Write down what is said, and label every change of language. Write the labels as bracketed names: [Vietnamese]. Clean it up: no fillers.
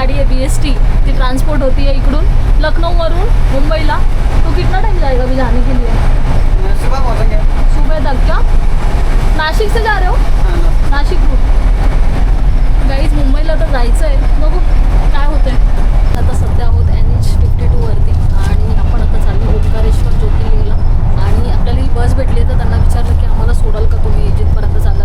[Marathi] BST ती transport [Hindi] होती है [Marathi] इकडून लखनऊवरून मुंबईला. [Hindi] तो कितना टाइम जाएगा अभी जाने के लिए? सुबह पहुंचेंगे. सुबह तक क्या? नाशिक से जा रहे हो? [Marathi] नाशिक गाईज मुंबईला तर जायचं आहे, बघू काय होतंय. आता सध्या आहोत NH52 वरती आणि आपण आता चाललो ओंकारेश्वर ज्योतिर्लिंगला. आणि आपल्याला ही बस भेटली तर त्यांना विचारलं की आम्हाला सोडाल का तुम्ही जिथपर्यंत चालला.